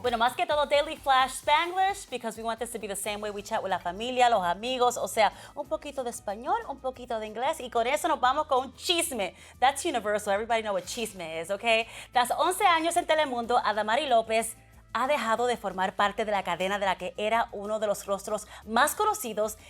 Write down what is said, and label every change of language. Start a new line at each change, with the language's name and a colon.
Spanish: Bueno, más que todo Daily Flash Spanglish,
English: because we want this to be the same way we chat with
Spanish: la familia, los amigos, o sea, un poquito de español, un poquito de inglés, y con eso nos vamos con un chisme.
English: That's universal, everybody know what chisme is, okay?
Spanish: Tras 11 años en Telemundo, Adamari López ha dejado de formar parte de la cadena de la que era uno de los rostros más conocidos.